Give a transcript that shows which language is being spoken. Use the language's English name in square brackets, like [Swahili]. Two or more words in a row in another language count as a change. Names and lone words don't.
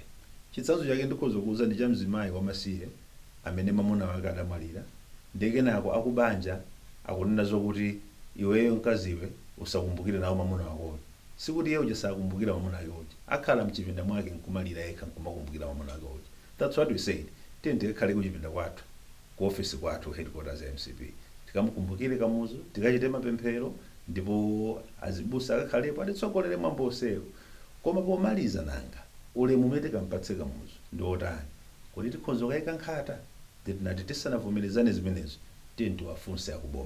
[Nyanja] Chitsanzo chake ndikhoza kuuza ndi cha mzimayi wamasiye amene mamuna wake adamwalira ndi kenako akubanja akunena zokuti iweyo mkaziwe usakumbukire nawo mamuna wakoyo. Sikuti iye uja sakumbukira mamuna wake uja akhala mchipinda mwake nkumalira yekha nkumakumbukira mamuna wake uja. [English] That's what we said. [Nyanja] Tiyeni tikakhale kuchipinda kwathu ku office kwathu headquarters ya MCP tikamukumbukire Kamuzu tikachite mapemphero ndipo azibusa akakhalepo atitsogolere mwambo onsewo. Koma pomaliza nanga ulemu umene tikampatse Kamuzu ndi otani kuti tikhoza kuyika nkhata tinati tisanavomerezane zimenezo tiyeni tiwafunse akuboma.